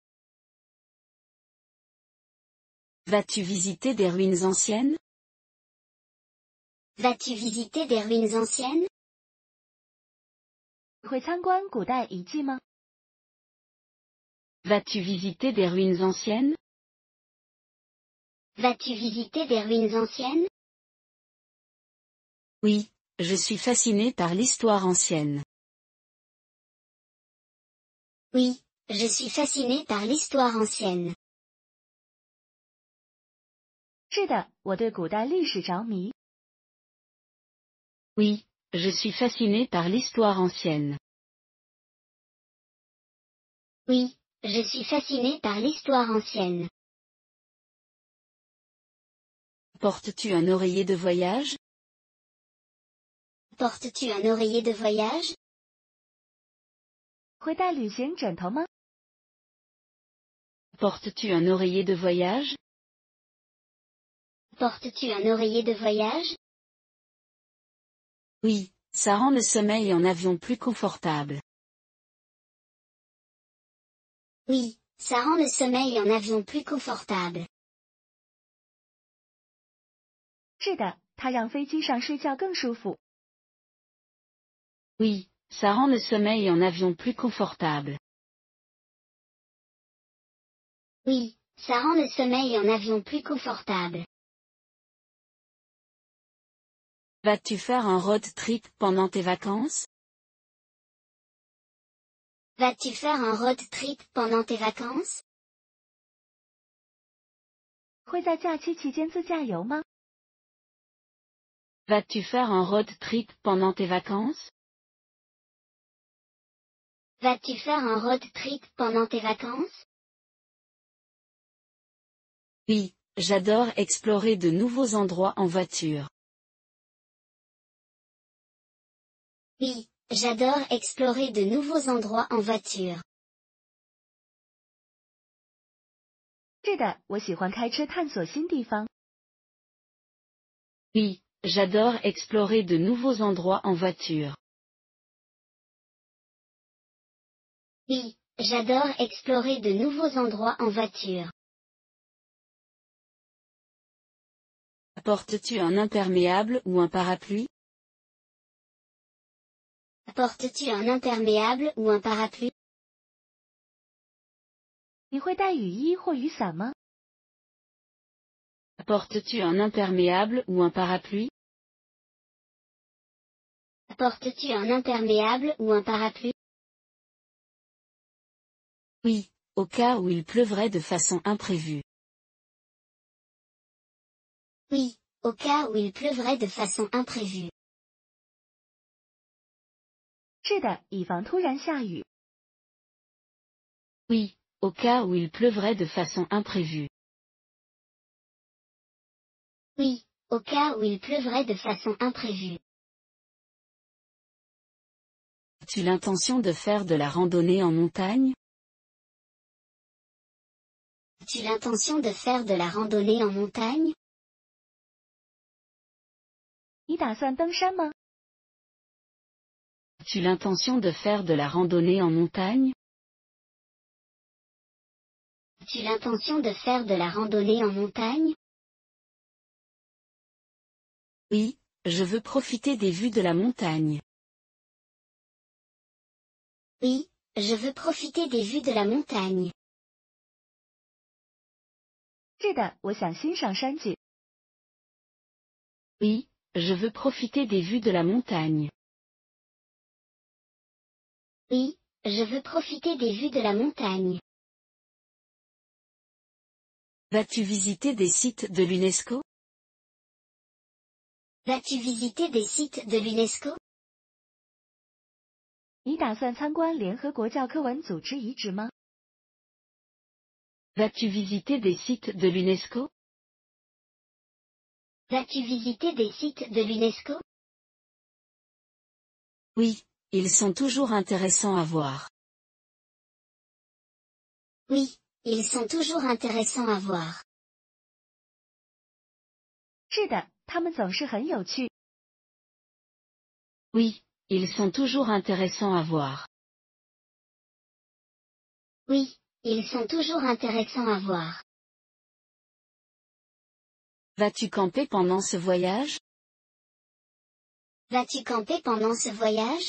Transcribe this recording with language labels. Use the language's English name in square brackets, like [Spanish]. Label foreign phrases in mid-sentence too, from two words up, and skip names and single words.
[French] Vas-tu visiter des ruines anciennes? Vas-tu visiter des ruines anciennes? [Chinese] 你会参观古代遗迹吗？ [French] Vas-tu visiter des ruines anciennes? Vas-tu visiter des ruines anciennes? Oui, je suis fasciné par l'histoire ancienne. Oui, je suis fasciné par l'histoire ancienne. [Chinese] 是的，我对古代历史着迷。 [French] Oui, je suis fasciné par l'histoire ancienne. Oui, je suis fasciné par l'histoire ancienne. Portes-tu un oreiller de voyage? Portes-tu un oreiller de voyage? [Chinese] 会带旅行枕头吗？ [French] Portes-tu un oreiller de voyage? Portes-tu un oreiller de voyage? Oui, ça rend le sommeil en avion plus confortable. Oui, ça rend le sommeil en avion plus confortable. [Chinese] 是的，它让飞机上睡觉更舒服。 [French] Oui, ça rend le sommeil en avion plus confortable. Oui, ça rend le sommeil en avion plus confortable. Vas-tu faire un [English] road trip [French] pendant tes vacances? Vas-tu faire un [English] road trip [French] pendant tes vacances? [Chinese] 会在假期期间自驾游吗？ [French] Vas-tu faire un [English] road trip [French] pendant tes vacances? Vas-tu faire un [English] road trip [French] pendant tes vacances? Oui, j'adore explorer de nouveaux endroits en voiture. Oui, j'adore explorer de nouveaux endroits en voiture. [Chinese] 是的，我喜欢开车探索新地方。 [French] Oui, j'adore explorer de nouveaux endroits en voiture. Oui, j'adore explorer de nouveaux endroits en voiture. Apportes-tu un imperméable ou un parapluie? Apportes-tu un imperméable ou un parapluie? [Chinese] 你会带雨衣或雨伞吗？ [French] Apportes-tu un imperméable ou un parapluie? Apportes-tu un imperméable ou un parapluie? Oui, au cas où il pleuvrait de façon imprévue. Oui, au cas où il pleuvrait de façon imprévue. [Chinese] 是的，以防突然下雨。 [French] Oui, au cas où il pleuvrait de façon imprévue. Oui, au cas où il pleuvrait de façon imprévue. As-tu l'intention de faire de la randonnée en montagne? As-tu l'intention de faire de la randonnée en montagne? [Chinese] 你打算登山吗？ [French] As-tu l'intention de faire de la randonnée en montagne? As-tu l'intention de faire de la randonnée en montagne? Oui, je veux profiter des vues de la montagne. Oui, je veux profiter des vues de la montagne. [Chinese] 是的，我想欣赏山景。 [French] Oui, je veux profiter des vues de la montagne. Oui, je veux profiter des vues de la montagne. Vas-tu visiter des sites de l'UNESCO? Vas-tu visiter des sites de l'UNESCO? [Chinese] 你打算参观联合国教科文组织遗址吗？ [French] Vas-tu visiter des sites de l'UNESCO? Vas-tu visiter des sites de l'UNESCO? Oui, ils sont toujours intéressants à voir. Oui, ils sont toujours intéressants à voir. [Chinese] 是的，他们总是很有趣。 [French] Oui, ils sont toujours intéressants à voir. Oui, ils sont toujours intéressants à voir. Vas-tu camper pendant ce voyage? Vas-tu camper pendant ce voyage?